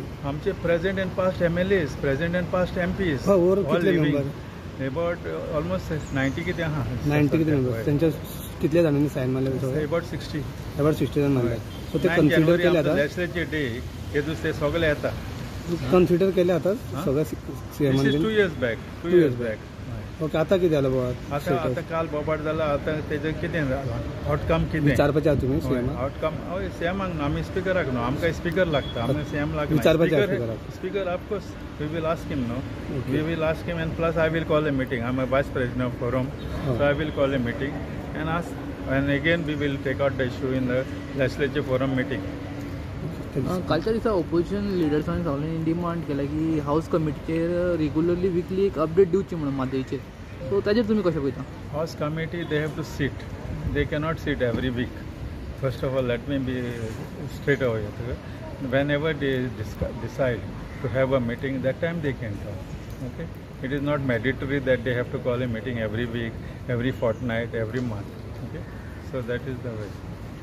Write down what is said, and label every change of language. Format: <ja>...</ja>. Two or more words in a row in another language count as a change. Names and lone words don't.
<kok>आमचे</kok> <en>present and past MLAs, present and past MPs,</en> <kok>ओवर कितले मेंबर?</kok> <en>about almost</en> <kok>90 कितें आहा. 90 कितें मेंबर? तेंच्या कितले जाणांनी सायन मारले?</kok> <en>अबाउट 60</en> <kok>जाण मारले. सो ते कन्सिडर केले आता</kok> <en>legislature day</en> <kok>तेतूंत ते सगळे येता. कन्सिडर केले आता सगळे CM?</kok> <en>2 years back. ओके,</en> <kok>आता कितें जालें बोवाळ? आतां काल बोबाट जाला. आतां तेजें कितें आउटकम कितें विचारपाचें आहा तुमी CM? आउटकम हय CMाक न्हू, आमी स्पिकराक न्हू. आमकां स्पिकर लागता, आमी CM लागता. विचारपाचें</kok> <en>speaker of course we will ask him न्हू. we will ask him and plus I will call a meeting. I am a vice president of forum, so I will call a meeting and ask and again we will take out the issue in the legislature forum meeting.</en> <kok>कालच्या दिसा ऑपोजिशन लिडर्सांनी सगळ्यांनी डिमांड केला की हाऊस कमिटीचेर</kok> <en>regularly weekly</en> <kok>एक अपडेट दिवची म्हणून म्हादेचेर. सो ताजेर तुमी कशें पळयता?</kok> <en>house committee they have to sit. they cannot sit every week. first of all let me be straight away. Whenever they decide to have a meeting, that time they can talk. Okay, it is not mandatory that they have to call a meeting every week, every fortnight, every month. Okay, so that is the way.</en>